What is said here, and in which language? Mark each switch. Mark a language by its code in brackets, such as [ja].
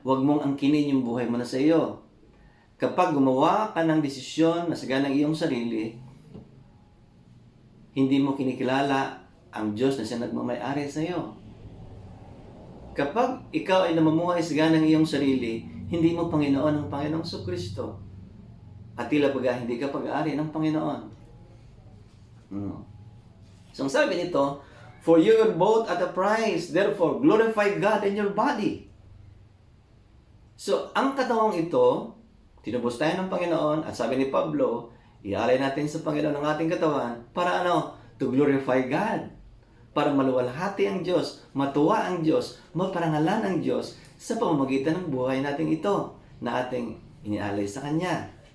[tl] Huwag mong angkinin yung buhay mo na sa iyo. Kapag gumawa ka ng desisyon na sagana ng iyong sarili, hindi mo kinikilala ang Diyos na siya nagmamay-ari sa iyo. Kapag ikaw ay namumuhay sagana ng iyong sarili, hindi mo Panginoon ang Panginoong Jesucristo. At tila baga hindi ka pag-aari ng Panginoon. So ang sabi nito, [en] for you were bought at a price, therefore glorify God in your body. [tl] So ang katawang ito, tinubos tayo ng Panginoon at sabi ni Pablo, ialay natin sa Panginoon ang ating katawan para ano? [en] To glorify God. [tl] Para maluwalhati ang Diyos, matuwa ang Diyos, maparangalan ang Diyos sa pamamagitan ng buhay natin ito na ating inialay sa Kanya.